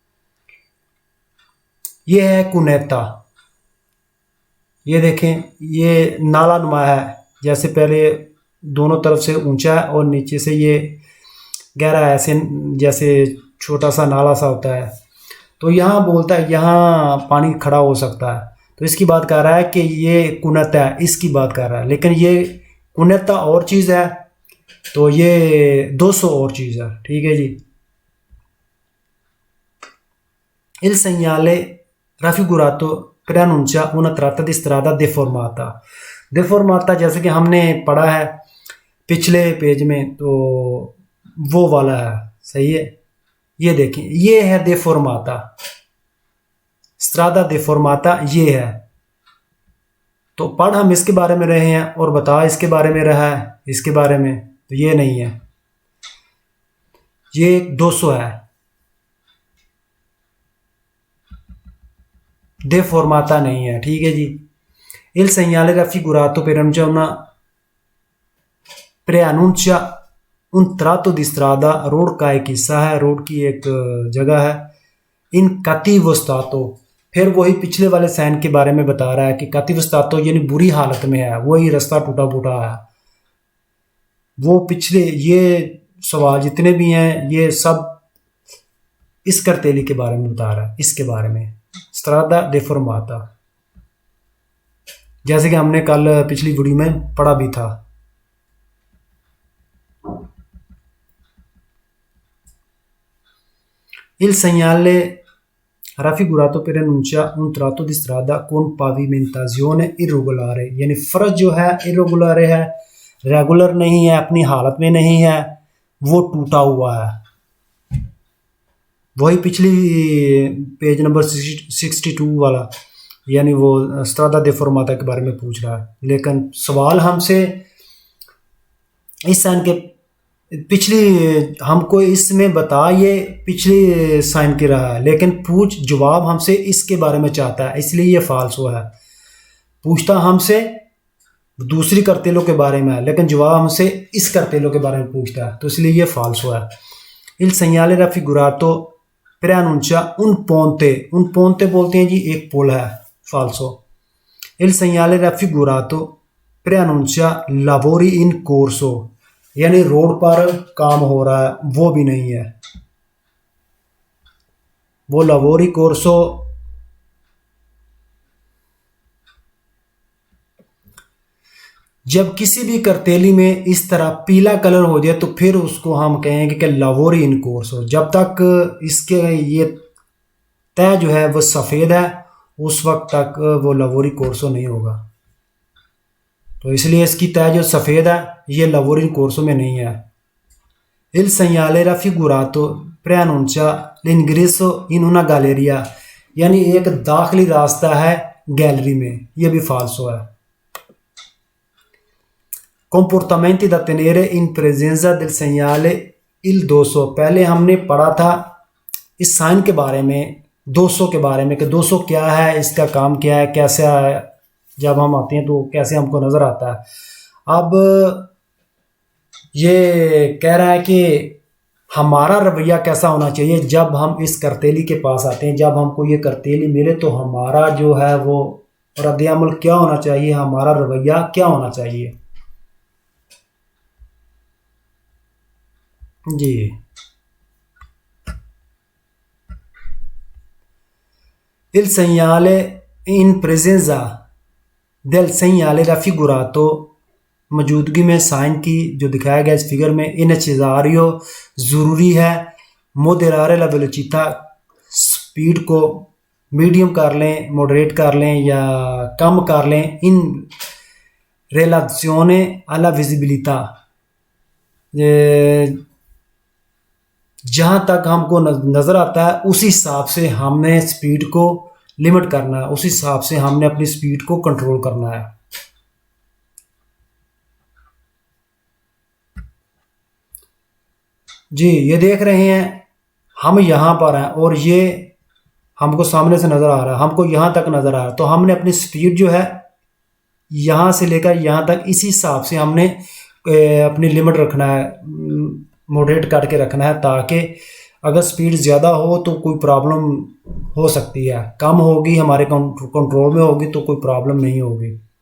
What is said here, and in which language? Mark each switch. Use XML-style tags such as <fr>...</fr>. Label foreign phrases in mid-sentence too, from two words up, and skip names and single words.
<ur>یہ ہے کنیتا، یہ دیکھیں یہ نالہ نما ہے، جیسے پہلے دونوں طرف سے اونچا ہے اور نیچے سے یہ گہرا ہے، ایسے جیسے چھوٹا سا نالہ سا ہوتا ہے. تو یہاں بولتا ہے یہاں پانی کھڑا ہو سکتا ہے، تو اس کی بات کر رہا ہے کہ یہ کنتا ہے، اس کی بات کر رہا ہے. لیکن یہ کنتا اور چیز ہے، تو یہ 200 اور چیز ہے. ٹھیک ہے جی.</ur> <it>il segnale raffigurato preannuncia una tratta di strada deformata।</it> <ur>deformata جیسے کہ ہم نے پڑھا ہے پچھلے پیج میں، تو وہ والا ہے. صحیح ہے، یہ دیکھیں یہ ہے deformata,</ur> <it>strada deformata</it> <ur>یہ ہے. تو پڑھ ہم اس کے بارے میں رہے ہیں اور بتا اس کے بارے میں رہا ہے، اس کے بارے میں تو یہ نہیں ہے، یہ 200 ہے، deformata نہیں ہے۔ ٹھیک ہے جی.</ur> <it>il segnale raffigurato preannuncia un tratto di strada,</it> <ur>روڈ کا ایک حصہ ہے، روڈ کی ایک جگہ ہے.</ur> <it>in cattivo stato,</it> <ur>پھر وہی پچھلے والے سائن کے بارے میں بتا رہا ہے کہ</ur> <it>cattivo stato</it> <ur>یعنی بری حالت میں ہے، وہی راستہ ٹوٹا پھوٹا ہے. وہ پچھلے یہ سوال جتنے بھی ہیں یہ سب اس کرتیلی کے بارے میں بتا رہا ہے، اس کے بارے میں</ur> <it>strada deformata,</it> <ur>جیسے کہ ہم نے کل پچھلی ویڈیو میں پڑھا بھی تھا.</ur> <it>il segnale raffigurato preannuncia un tratto di strada con pavimentazione irregolare,</it> <ur>یعنی فرش جو ہے irregolare ہے، ریگولر نہیں ہے، اپنی حالت میں نہیں ہے، وہ ٹوٹا ہوا ہے. وہی پچھلی پیج نمبر 62 والا، یعنی وہ</ur> <it>strada deformata</it> <ur>کے بارے میں پوچھ رہا ہے. لیکن سوال ہم سے اس سائن کے پچھلی ہم کو اس میں بتا یہ پچھلی سائن کی رہا ہے، لیکن پوچھ جواب ہم سے اس کے بارے میں چاہتا ہے، اس لیے یہ فالس ہوا ہے. پوچھتا ہم سے دوسری کرتیلوں کے بارے میں ہے، لیکن جواب ہم سے اس کرتیلوں کے بارے میں پوچھتا ہے، تو اس لیے یہ فالس ہوا ہے.</ur> <it>il segnale raffigurato preannuncia un ponte</it> <ur>بولتے ہیں جی ایک پل ہے,</ur> <it>फाल्सो। il segnale raffigurato preannuncia lavori in corso,</it> <ur>یعنی روڈ پر کام ہو رہا ہے، وہ بھی نہیں ہے. وہ</ur> <it>lavori corso</it> <ur>جب کسی بھی کرتیلی میں اس طرح پیلا کلر ہو جائے تو پھر اس کو ہم کہیں گے کہ</ur> <it>lavori in corso.</it> <ur>جب تک اس کے یہ تہ جو ہے وہ سفید ہے، اس وقت تک وہ</ur> <it>lavori corso</it> <ur>نہیں ہوگا. تو اس لیے اس کی تہ جو سفید ہے یہ</ur> <it>lavori corso</it> <ur>میں نہیں ہے.</ur> <it>il segnale raffigurato preannuncia l'ingresso in una galleria,</it> <ur>یعنی ایک داخلی راستہ ہے گیلری میں، یہ بھی فالسو ہے.</ur> <it>comportamenti da tenere in presenza del segnale il 200।</it> <ur>پہلے ہم نے پڑھا تھا اس سائن کے بارے میں، 200 کے بارے میں، کہ 200 کیا ہے، اس کا کام کیا ہے، کیسے ہے، جب ہم آتے ہیں تو کیسے ہم کو نظر آتا ہے. اب یہ کہہ رہا ہے کہ ہمارا رویہ کیسا ہونا چاہیے جب ہم اس کرتیلی کے پاس آتے ہیں، جب ہم کو یہ کرتیلی ملے تو ہمارا جو ہے وہ ردِ عمل کیا ہونا چاہیے، ہمارا رویہ کیا ہونا چاہیے. جی,</ur> <it>il segnale in presenza del segnale raffigurato,</it> <ur>موجودگی میں سائن کی جو دکھایا گیا اس فگر میں,</ur> <it>in necessario</it> <ur>ضروری ہے,</ur> <it>moderare la velocità,</it> <ur>سپیڈ کو میڈیم کر لیں، موڈریٹ کر لیں یا کم کر لیں,</ur> <it>in relazione alla visibilità,</it> <ur>جہاں تک ہم کو نظر آتا ہے اسی حساب سے ہم نے سپیڈ کو لمٹ کرنا ہے، اسی حساب سے ہم نے اپنی سپیڈ کو کنٹرول کرنا ہے. جی، یہ دیکھ رہے ہیں ہم یہاں پر ہیں اور یہ ہم کو سامنے سے نظر آ رہا ہے، ہم کو یہاں تک نظر آ رہا ہے، تو ہم نے اپنی سپیڈ جو ہے یہاں سے لے کر یہاں تک اسی حساب سے ہم نے اپنی لمٹ رکھنا ہے، موڈریٹ کر کے رکھنا ہے، تاکہ اگر سپیڈ زیادہ ہو تو کوئی پرابلم ہو سکتی ہے، کم ہوگی ہمارے کنٹرول میں ہوگی تو کوئی پرابلم نہیں ہوگی.</ur>